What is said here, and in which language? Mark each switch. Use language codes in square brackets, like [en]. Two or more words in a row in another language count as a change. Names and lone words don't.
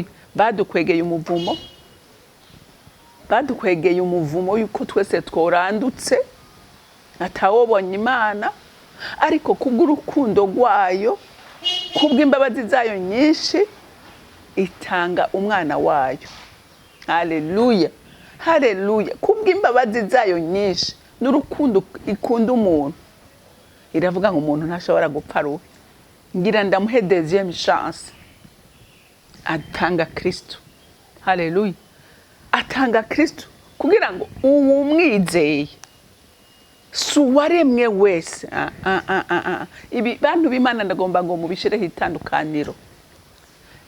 [rn] Badukwegeye umuvumo, badukwegeye umuvumo yuko twese tworandutse atawobonye Imana, ariko kubw'urukundo rwayo, kubw'imbabazi zayo nyinshi, itanga umwana wayo. Haleluya. Haleluya. Kubw'imbabazi zayo nyinshi n'urukundo ikunda umuntu, iravuga ngo umuntu ntashobora gupfa rubi, ngira ndamuhe [fr] deuxième chance. [rn] Atanga Kristo. Haleluya. Atanga Kristo kugira ngo uwumwizeye suwaremwe wese. Ibi bantu b'Imana ndagomba ngo mubishireho itandukaniro.